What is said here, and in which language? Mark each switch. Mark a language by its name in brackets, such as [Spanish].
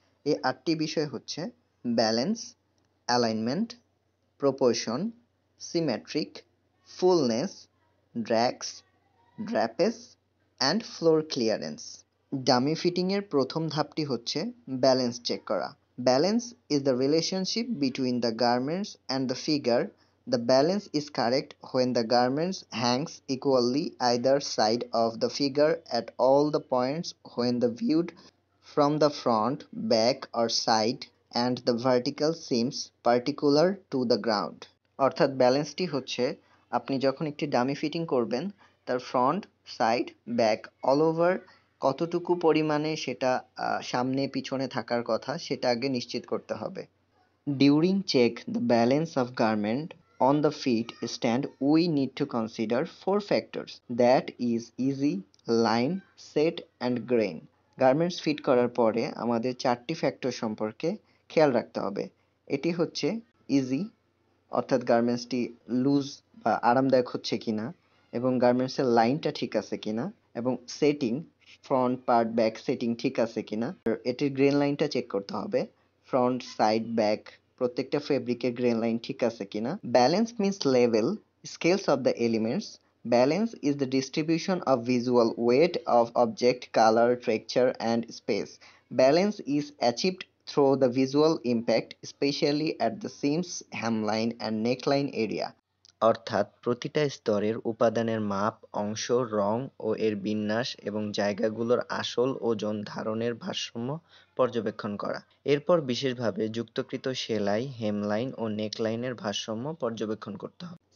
[Bangla] এই ৮টি বিষয় হচ্ছে: balance, alignment, proportion, symmetric, fullness, ড্র্যাগস, ড্র্যাপেজ and floor clearance. Dummy ফিটিংয়ের প্রথম ধাপটি হচ্ছে ব্যালেন্স চেক করা। [English] Balance is the relationship between the garments and the figure. The balance is correct when the garments hangs equally either side of the figure at all the points when the viewed from the front, back or side, and the vertical seams particular to the ground. [Bangla] অর্থাৎ ব্যালেন্সটি হচ্ছে আপনি যখন একটি dummy fitting করবেন তার front, side, back all over কতটুকু পরিমাণে সেটা সামনে পিছনে থাকার কথা সেটা আগে নিশ্চিত করতে হবে। [English] During check the balance of garment on the feet stand, we need to consider four factors, that is easy, line, set and grain. [Bangla] Garments fit করার পরে আমাদের 4টি ফ্যাক্টর সম্পর্কে খেয়াল রাখতে হবে। এটি হচ্ছে ইজি, অর্থাৎ গার্মেন্টসটি লুজ বা আরামদায়ক হচ্ছে কিনা, এবং গার্মেন্টসের লাইনটা ঠিক আছে কিনা, এবং setting, front part back setting ঠিক আছে কিনা। এটির গ্রেন লাইনটা চেক করতে হবে, ফ্রন্ট সাইড ব্যাক প্রত্যেকটা ফেব্রিকের গ্রেন লাইন ঠিক আছে কিনা। [English] Balance means level scales of the elements. Balance is the distribution of visual weight of object, color, texture, and space. Balance is achieved through the visual impact, especially at the seams, hemline, and neckline area. [Bangla] অর্থাৎ প্রতিটা স্তরের উপাদানের মাপ, অংশ, রং ও এর বিন্যাস এবং জায়গাগুলোর আসল ওজন ধারণের ভারসাম্য পর্যবেক্ষণ করা। এরপর বিশেষভাবে যুক্তকৃত সেলাই, হেমলাইন ও নেকলাইনের ভারসাম্য পর্যবেক্ষণ করতে হবে।